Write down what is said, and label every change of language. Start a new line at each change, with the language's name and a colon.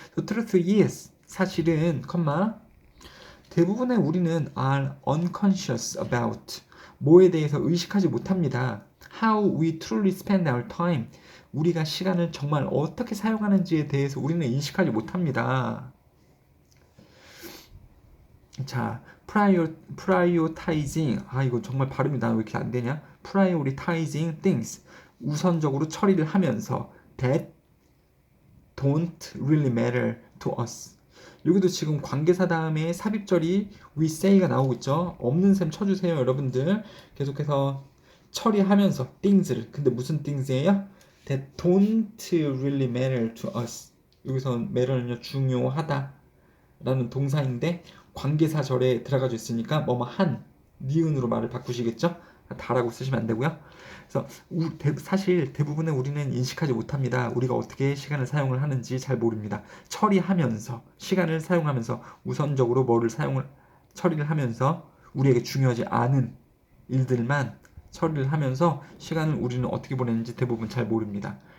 English: The truth is,
Korean: 사실은, 대부분의 우리는
English: are unconscious about,
Korean: 뭐에 대해서 의식하지 못합니다.
English: How we truly spend our time,
Korean: 우리가 시간을 정말 어떻게 사용하는지에 대해서 우리는 인식하지 못합니다. 자, prioritizing, 이거 정말 발음이 나 왜 이렇게 안 되냐?
English: prioritizing things,
Korean: 우선적으로 처리를 하면서
English: that don't really matter to us.
Korean: 여기도 지금 관계사 다음에 삽입절이
English: we say
Korean: 가 나오고 있죠. 없는 셈 쳐주세요, 여러분들. 계속해서 처리하면서 things를, 근데 무슨 things예요?
English: that don't really matter to us.
Korean: 여기서 matter는요, 중요하다 라는 동사인데 관계사절에 들어가져 있으니까 뭐뭐 한, 니은으로 말을 바꾸시겠죠? 다라고 쓰시면 안 되고요. 그래서 사실 대부분의 우리는 인식하지 못합니다. 우리가 어떻게 시간을 사용을 하는지 잘 모릅니다. 처리하면서, 시간을 사용하면서 우선적으로 처리를 하면서 우리에게 중요하지 않은 일들만 처리를 하면서 시간을 우리는 어떻게 보내는지 대부분 잘 모릅니다.